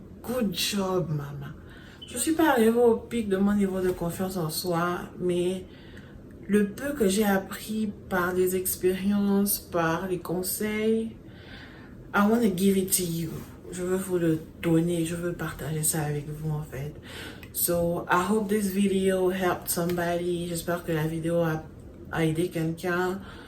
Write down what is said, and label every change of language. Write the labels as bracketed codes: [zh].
[en] Good job, [fr] maman. Je ne suis pas arrivée au pic de mon niveau de confiance en soi, mais le peu que j'ai appris par les expériences, par les conseils, [en] I want to give it to you. [fr] Je veux vous le donner, je veux partager ça avec vous en fait. [en] So, I hope this video helped somebody. [fr] J'espère que la vidéo a aidé quelqu'un.